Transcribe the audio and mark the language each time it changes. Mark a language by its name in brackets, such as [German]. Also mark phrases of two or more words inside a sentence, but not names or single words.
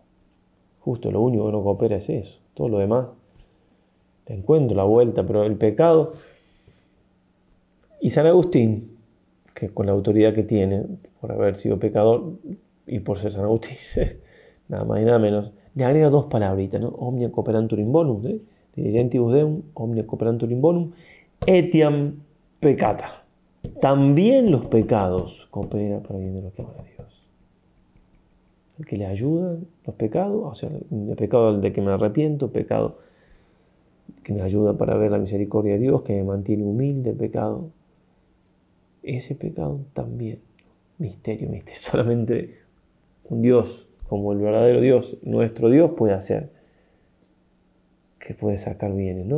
[Spanish] Justo lo único que no coopera es eso, todo lo demás te encuentro la vuelta, pero el pecado. Y San Agustín, que con la autoridad que tiene, por haber sido pecador y por ser San Agustín, nada más y nada menos, le agrega dos palabritas, ¿no? [Latin] Omnia cooperantur in bonum, ¿eh? Diligentibus Deum, omnia cooperantur in bonum, etiam peccata. [Spanish] También los pecados cooperan para bien de los que aman a Dios. El que le ayudan los pecados, o sea, el pecado de que me arrepiento, pecado que me ayuda para ver la misericordia de Dios, que me mantiene humilde, pecado. Ese pecado también, misterio, solamente un Dios, como el verdadero Dios, nuestro Dios puede hacer, que puede sacar bienes, ¿no?